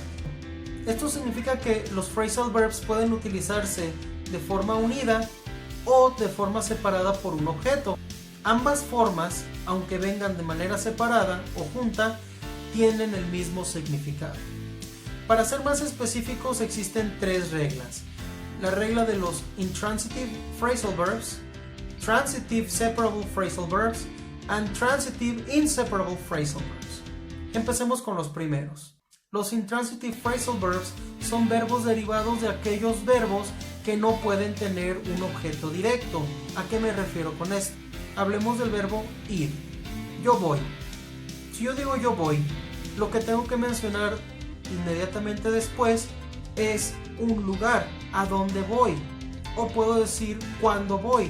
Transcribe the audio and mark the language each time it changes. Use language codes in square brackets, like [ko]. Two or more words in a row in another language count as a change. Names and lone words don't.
[es] Esto significa que los [en] phrasal verbs [es] pueden utilizarse de forma unida o de forma separada por un objeto. Ambas formas, aunque vengan de manera separada o junta, tienen el mismo significado. Para ser más específicos, existen tres reglas. La regla de los [en] intransitive phrasal verbs, transitive separable phrasal verbs, and transitive inseparable phrasal verbs. [es] Empecemos con los primeros. Los [en] intransitive phrasal verbs [es] son verbos derivados de aquellos verbos que no pueden tener un objeto directo. ¿A qué me refiero con esto? Hablemos del verbo ir. Yo voy. Si yo digo yo voy, lo que tengo que mencionar inmediatamente después es un lugar, a dónde voy, o puedo decir cuándo voy.